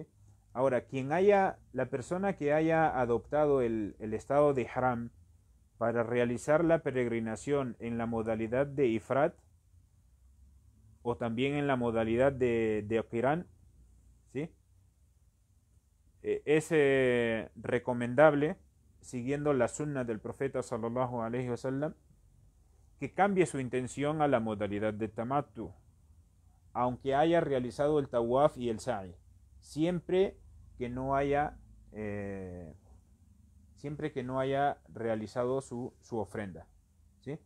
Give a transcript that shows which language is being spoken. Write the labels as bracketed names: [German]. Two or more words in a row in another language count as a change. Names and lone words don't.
[Spanish] Ahora, la persona que haya adoptado el estado de ihram para realizar la peregrinación en la modalidad de ifrat o también en la modalidad de qiran, ¿sí? Es recomendable, siguiendo la sunna del profeta [Arabic] صلى الله عليه وسلم, [Spanish] que cambie su intención a la modalidad de tamattu, aunque haya realizado el tawaf y el sa'i, siempre que no haya realizado su ofrenda, ¿sí?